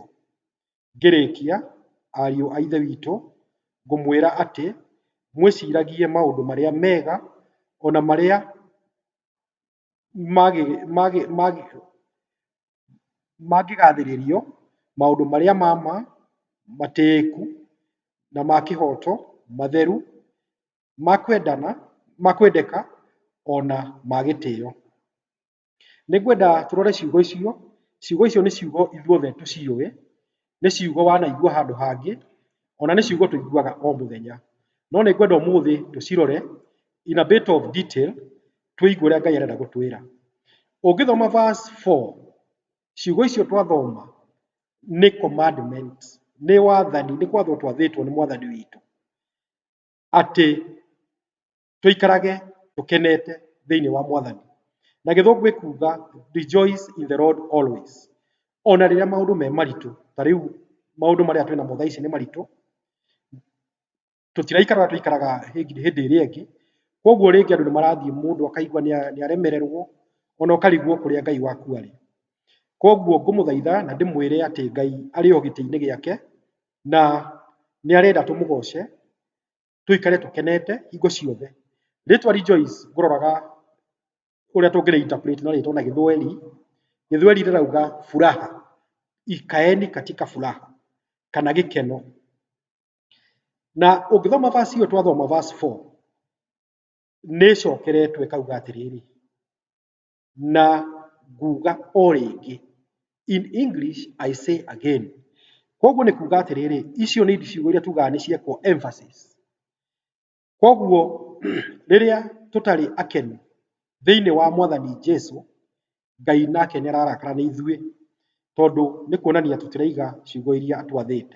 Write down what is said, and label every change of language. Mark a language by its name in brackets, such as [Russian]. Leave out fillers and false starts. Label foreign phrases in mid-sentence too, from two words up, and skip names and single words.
[Kikuyu] Ngĩrĩkia, ariũ a Ithe witũ, ngũmwĩra atĩ mwĩciragie maũndũ marĩa mega, ona marĩa mangĩgathĩrĩrio, maũndũ marĩa ma matĩĩku na ma kĩhoto, matheru, ma kwendeka ona ma gĩtĩĩo. Nĩ ngwenda tũrore ciugo icio. Ciugo icio nĩ ciugo ithuothe tũciũĩ, nĩ ciugo wanaigua handũ hangĩ, ona nĩ ciugo tũiguaga o mũthenya. No nĩ ngwenda ũmũthĩ tũcirore [English] in a bit of detail, [Kikuyu] tũigue ũrĩa Ngai arenda gũtwĩra. Ũngĩthoma verse 4, ciugo icio twathoma nĩ commandment, nĩ wathani, nĩ gwathwo twathĩtwo nĩ Mwathani witũ atĩ tũikarage tũkenete thĩinĩ wa Mwathani. Na Gĩthũngũ gĩkuuga [English] rejoice in the Lord always. [Kikuyu] Ona rĩrĩa maũndũ me maritũ, ta rĩu maũndũ marĩa twĩ namo thaa ici nĩ maritũ, tũtiraikara tũikaraga hĩndĩ ĩrĩa ĩngĩ. Kwoguo rĩngĩ andũ nĩ marathiĩ, mũndũ akaigua nĩ aremererwo, ona ũkarigwo kũrĩa Ngai waku arĩ. Kwoguo ngũmũthaitha na ndĩmwĩre atĩ Ngai arĩ o gĩtĩ-inĩ gĩake, na nĩ arenda tũmũgoce, tũikare tũkenete hingo ciothe. Rĩtwa rejoice ngũroraga ũrĩa tũngĩrĩ interpret na rĩtwa na Gĩthweri. Gĩthweri rĩrauga [Swahili] furaha, ikaeni katika furaha, [Kikuyu] kana gĩkeno. Na ũngĩthoma verse iyo twathoma verse 4, nĩ cokeretwo ĩkauga atĩrĩrĩ, na nguga o rĩngĩ. [English] In English I say again. [Kikuyu] Kwoguo nĩ kuuga atĩrĩrĩ, icio nĩ ciugo iria tugaga nĩ ciekwo emphasis. Kwoguo rĩrĩa tũtarĩ akenu thĩinĩ wa Mwathani Jesũ, Ngai nake nĩ ararakara nĩ ithuĩ, tondũ nĩ kuonania tũtiraiga ciugo iria twathĩte.